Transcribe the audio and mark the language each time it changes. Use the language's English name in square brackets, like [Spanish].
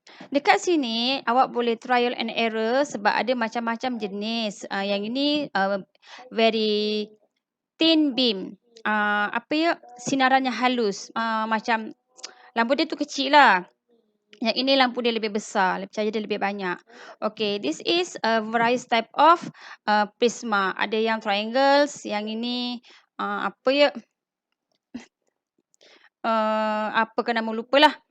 [Malay] Dekat sini awak boleh [English] trial and error [Malay] sebab ada macam-macam jenis. Yang ini [English] very thin beam. [Malay] Sinarannya halus. Macam lampu dia tu kecil lah. Yang ini lampu dia lebih besar, cahaya dia lebih banyak. [English] Okay, this is a various type of prisma. [Malay] Ada yang triangles, yang ini apa ke nama lupalah.